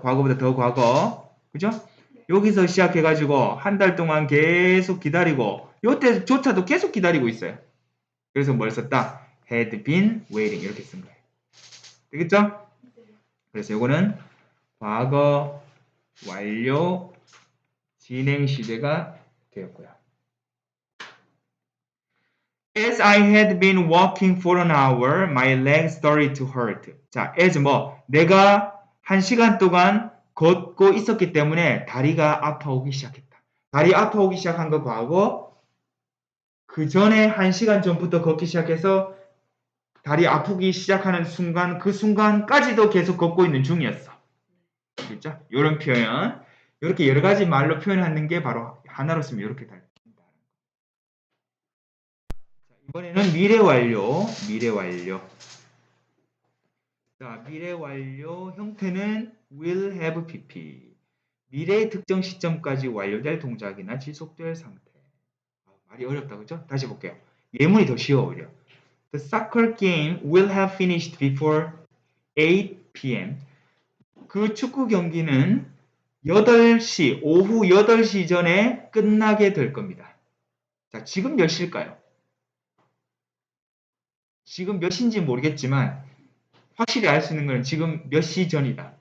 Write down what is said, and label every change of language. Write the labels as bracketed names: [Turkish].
[Korean] 과거보다 더 과거. 그죠? 여기서 시작해가지고 한 달 동안 계속 기다리고 요때조차도 계속 기다리고 있어요. 그래서 뭘 썼다? [English] had been waiting [Korean] 이렇게 쓴 거예요. 되겠죠? 그래서 요거는 과거 완료 진행 시제가 되었고요. [English] As I had been walking for an hour, my legs started to hurt. [Korean] 자, as 뭐 내가 1시간 동안 걷고 있었기 때문에 다리가 아파오기 시작했다. 다리 아파오기 시작한 거 과거 그 전에 1시간 전부터 걷기 시작해서 다리 아프기 시작하는 순간 그 순간까지도 계속 걷고 있는 중이었어. 그렇죠? 이런 표현 이렇게 여러 가지 말로 표현하는 게 바로 하나로 쓰면 이렇게 다 이번에는 미래 완료. 자, 미래 완료 형태는 will have pp. 미래의 특정 시점까지 완료될 동작이나 지속될 상태. 말이 어렵다, 그죠? 다시 볼게요. 예문이 더 쉬워, 오히려. [English] The soccer game will have finished before 8 p.m. [Korean] 그 축구 경기는 8시, 오후 8시 전에 끝나게 될 겁니다. 자, 지금 몇 시일까요? 지금 몇 시인지 모르겠지만 확실히 알 수 있는 건 지금 몇 시 전이다.